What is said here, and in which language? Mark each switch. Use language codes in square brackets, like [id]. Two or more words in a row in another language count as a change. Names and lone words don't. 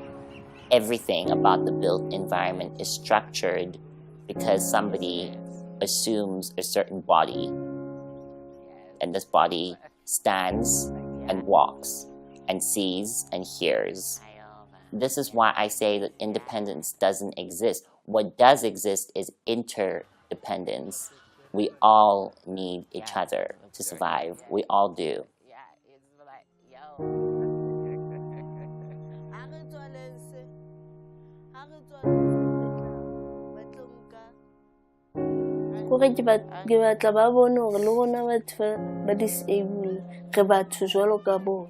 [en] Everything about the built environment is structured because somebody assumes a certain body, and this body stands and walks and sees and hears. This is why I say that independence doesn't exist. What does exist is interdependence. We all need each other to survive. We all do. [st] Kore ke batla ba bone hore le rona batho ba disable re batho jwalo ka bona.